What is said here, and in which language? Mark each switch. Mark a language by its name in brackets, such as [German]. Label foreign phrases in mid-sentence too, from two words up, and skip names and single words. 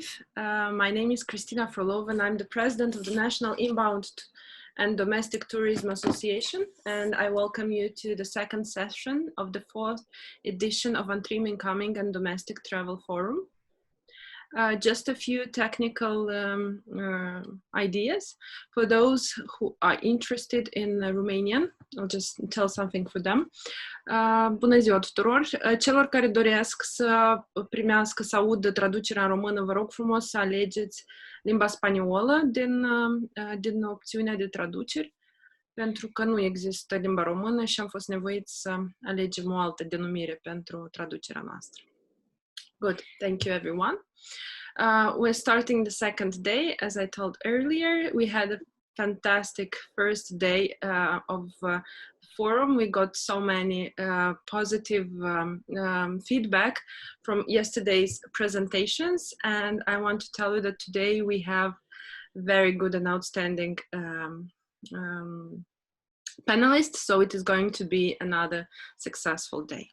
[English] My name is Kristina Frolova, and I'm the president of the National Inbound and Domestic Tourism Association, and I welcome you to the second session of the fourth edition of ANTRIM Incoming and Domestic Travel Forum. Just a few technical ideas for those who are interested in Romanian. I'll just tell something for them. [Romanian] Bună ziua tuturor! Celor care doresc să primească, să audă traducerea în română, vă rog frumos să alegeți limba spaniolă din opțiunea de traduceri, pentru că nu există limba română și am fost nevoiți să alegem o altă denumire pentru traducerea noastră. [English] Good, thank you everyone. We're starting the second day. As I told earlier, we had a fantastic first day of the forum. We got so many positive feedback from yesterday's presentations, and I want to tell you that today we have very good and outstanding panelists, so it is going to be another successful day.